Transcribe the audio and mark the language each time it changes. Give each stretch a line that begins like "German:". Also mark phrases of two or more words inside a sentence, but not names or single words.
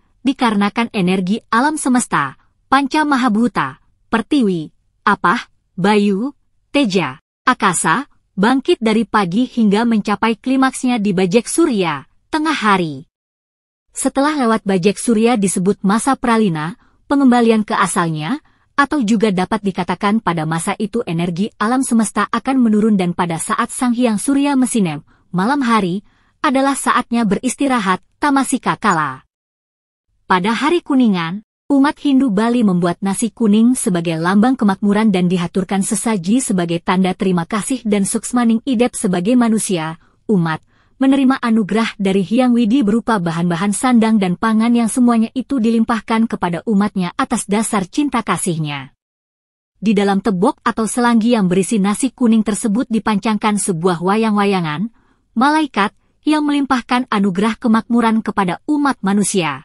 Indonesian: dikarenakan energi alam semesta, Panca Mahabhuta, Pertiwi, Apah, Bayu, Teja, Akasa, bangkit dari pagi hingga mencapai klimaksnya di Bajek Surya, tengah hari. Setelah lewat Bajek Surya disebut masa pralina, pengembalian ke asalnya, atau juga dapat dikatakan pada masa itu energi alam semesta akan menurun dan pada saat Sang Hyang Surya Mesinem, malam hari, adalah saatnya beristirahat, tamasika kala. Pada hari Kuningan, umat Hindu Bali membuat nasi kuning sebagai lambang kemakmuran dan dihaturkan sesaji sebagai tanda terima kasih dan
Balinese: suksmaning idep
Indonesian: sebagai manusia, umat, menerima anugerah dari Hyang Widi berupa bahan-bahan sandang dan pangan yang semuanya itu dilimpahkan kepada umatnya atas dasar cinta kasihnya. Di dalam tebok atau selanggi yang berisi nasi kuning tersebut dipancangkan sebuah wayang-wayangan, malaikat, yang melimpahkan anugerah kemakmuran kepada umat manusia.